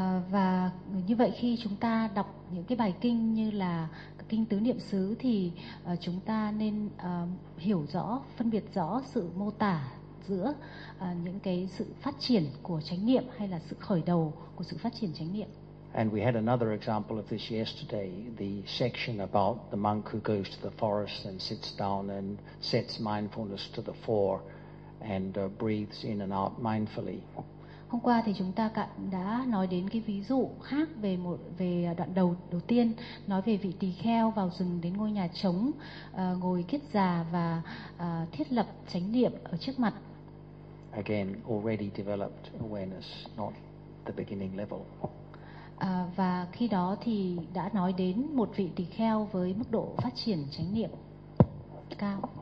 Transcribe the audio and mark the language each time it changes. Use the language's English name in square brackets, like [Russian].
[Vietnamese] Và như vậy khi chúng ta đọc những cái bài kinh như là kinh tứ niệm xứ thì chúng ta nên hiểu rõ, phân biệt rõ sự mô tả giữa những cái sự phát triển của chánh niệm hay là sự khởi đầu của sự phát triển chánh niệm. [English] And we had another example of this yesterday, the section about the monk who goes to the forest and sits down and sets mindfulness to the fore and breathes in and out mindfully. [Vietnamese] Hôm qua thì chúng ta đã nói đến cái ví dụ khác về một về đoạn đầu tiên nói về vị tỳ kheo vào rừng đến ngôi nhà trống ngồi kiết già và thiết lập chánh niệm ở trước mặt. [English] Again, already developed awareness, not the beginning level. [Vietnamese] Và khi đó thì đã nói đến một vị tỳ kheo với mức độ phát triển chánh niệm cao.